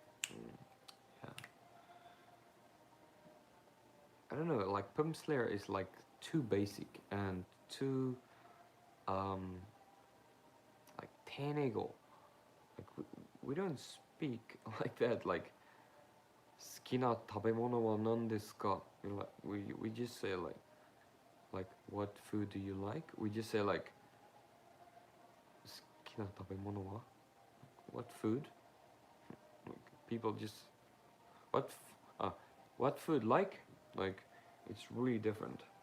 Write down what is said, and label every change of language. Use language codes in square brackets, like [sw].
[en] Yeah. I don't know, like Pumslayer is like too basic and too like Tenego. Like we don't speak like that. [ja] Like 好きな食べ物は何ですか? [en] We just say like what food do you like? We just say like [ja] 好きな食べ物は? [en] What food? Like, people just what food like? Like it's really different.